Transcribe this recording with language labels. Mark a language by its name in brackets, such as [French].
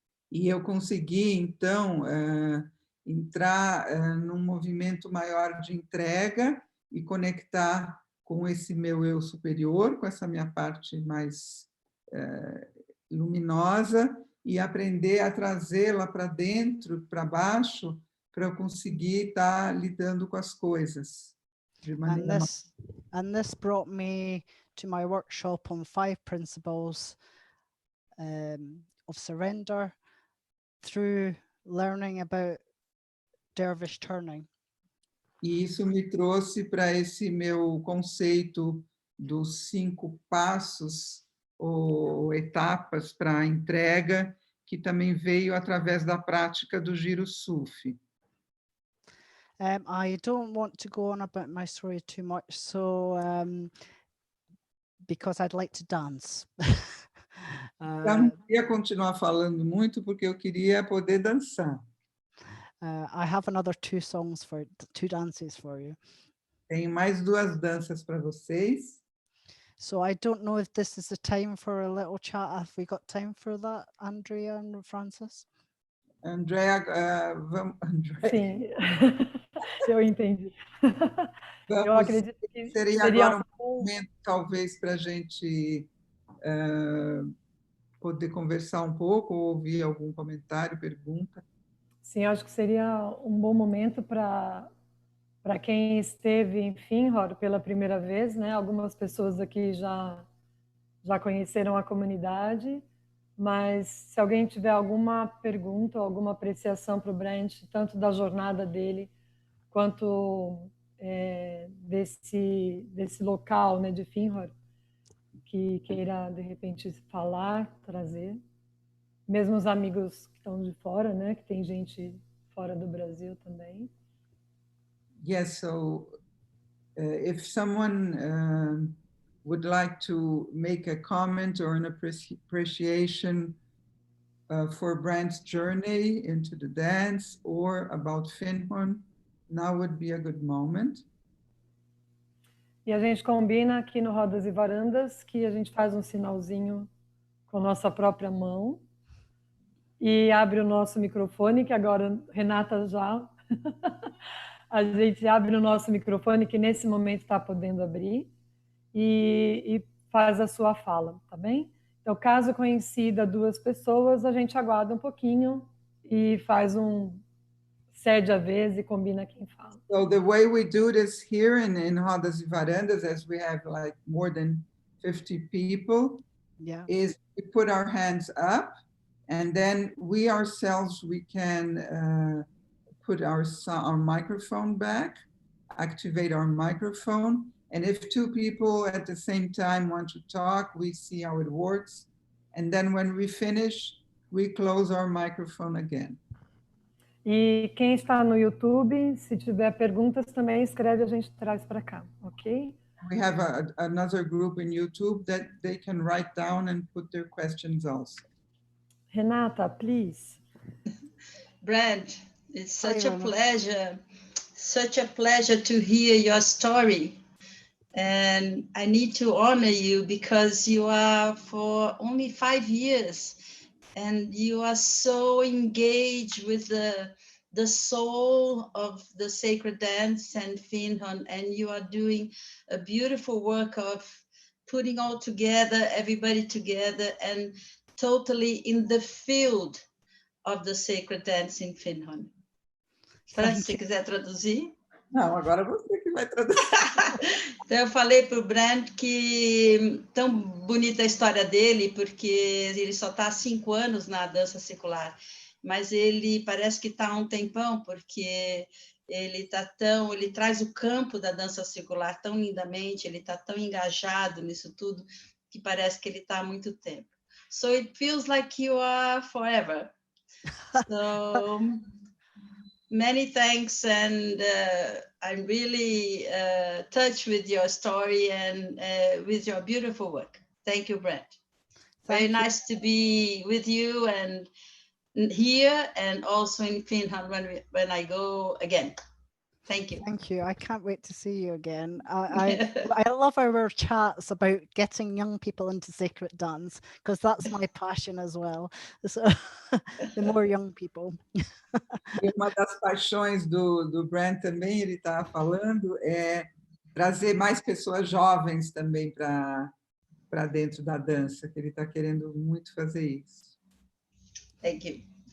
[Portuguese] E eu consegui, então, entrar num movimento maior de entrega e conectar com esse meu eu superior, com essa minha parte mais luminosa, e aprender a trazê-la para dentro, para baixo, para eu conseguir estar lidando com as coisas de maneira [English] and this brought me to my workshop on 5 principles of surrender through learning about dervish turning. [Portuguese] E isso me trouxe para esse meu conceito dos 5 passos ou etapas para a entrega, que também veio através da prática do giro sufi. [English] I don't want to go on about my story too much, so because I'd like to dance. [Portuguese] Eu não queria continuar falando muito porque eu queria poder dançar. [English] I have another 2 dances for you. [Portuguese] Tenho mais 2 danças para vocês. [English] So I don't know if this is the time for a little chat. Have we got time for that, Andrea and Francis? Andrea, Andrea. [Portuguese] Sim, eu entendi. Eu acredito que seria agora um momento, talvez, para a gente poder conversar um pouco, ou ouvir algum comentário, pergunta. Sim, acho que seria um bom momento para quem esteve em Finhor pela primeira vez, né? Algumas pessoas aqui já conheceram a comunidade, mas se alguém tiver alguma pergunta, alguma apreciação para o Brant, tanto da jornada dele, quanto desse local, né, de Finhor, que queira, de repente, falar, trazer. Mesmo os amigos que estão de fora, né, que tem gente fora do Brasil também. [English] Yes, so if someone would like to make a comment or an appreciation for Brant's journey into the dance or about Finhorn, now would be a good moment. [Portuguese] E a gente combina aqui no Rodas e Varandas que a gente faz um sinalzinho com a nossa própria mão e abre o nosso microfone, que agora, Renata, já a gente abre o nosso microfone, que nesse momento está podendo abrir, e faz a sua fala, tá bem? Então, caso coincida 2 pessoas, a gente aguarda um pouquinho e faz cede a vez e combina quem fala. [English] So the way we do this here in Rodas e Varandas, as we have like more than 50 people, is we put our hands up, and then we ourselves, we can put our microphone back, activate our microphone. And if two people at the same time want to talk, we see how it works. And then when we finish, we close our microphone again. [Portuguese] E quem está no YouTube, se tiver perguntas também escreve, a gente traz para cá, ok? [English] We have another group in YouTube that they can write down and put their questions also. Renata, please. Brant, it's such Hi, a pleasure to hear your story. And I need to honor you because you are for only 5 years and you are so engaged with the soul of the sacred dance and Finnhorn, and you are doing a beautiful work of putting all together, everybody together, and totally in the field of the sacred dance in Finnhorn. [Portuguese] Fran, se quiser traduzir? Não, agora você que vai traduzir. Então, eu falei para o Brant que tão bonita a história dele, porque ele só está há 5 anos na dança circular, mas ele parece que está há um tempão, porque ele traz o campo da dança circular tão lindamente, ele está tão engajado nisso tudo, que parece que ele está há muito tempo. [English] So it feels like you are forever. So many thanks, and I'm really touched with your story and with your beautiful work. Thank you, Brant. Very nice to be with you and here and also in Finland when I go again. Thank you. Thank you. I can't wait to see you again. I love our chats about getting young people into sacred dance, because that's my passion as well. So the more young people. [Portuguese] E uma das paixões do Brant também, ele está falando, é trazer mais pessoas jovens também para dentro da dança, que ele está querendo muito fazer isso. [English] Thank you.